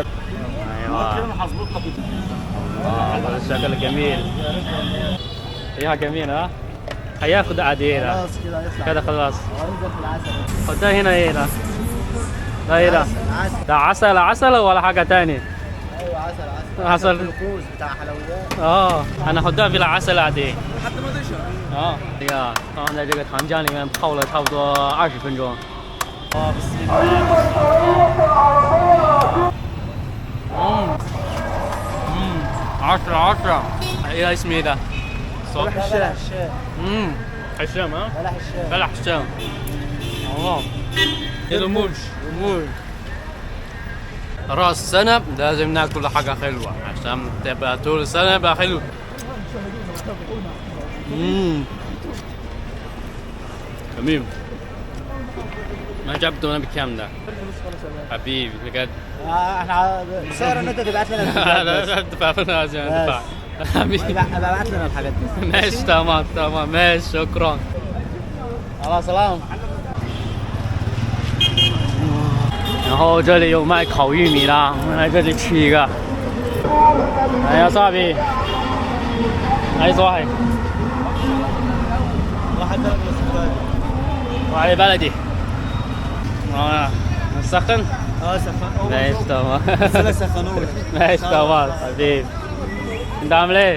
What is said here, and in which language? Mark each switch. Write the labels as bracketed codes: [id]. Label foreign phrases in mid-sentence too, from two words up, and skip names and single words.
[ar] ايوه الشكل جميل فيها جميل ها هياخد عديرة خلاص كده خلاص وده هنا ايه ده ايه ده ده عسل ولا حاجه تاني ايوه عسل الكوز بتاع حلويات انا هحطها في العسل عادي لحد ما تشرب [zh] 这个放在这个糖浆里面泡了差不多20分钟。10 [ar] ايه اسمه ده؟ بلح الشام حشام ها؟ بلح الشام بلح الشام رموش راس السنة لازم ناكل حاجة حلوة عشان تبقى طول السنة يبقى حلو. جميل. ما جبته بكام ده؟ حبيبي بجد. احنا سعر ان انت تبعت لنا لا تدفع لنا عشان ندفع. حبيبي ابعت لنا الحاجات دي. ماشي تمام ماشي شكرا. الله سلام. [zh] 然后这里有卖烤玉米的，我们来这里吃一个。 [ar] 哎呀，صاحبي. عايز واحد. واحد بلدي. نسخن؟ سخن. ماشي تمام. بس سخنوه. ماشي تمام حبيبي. انت عامل ايه؟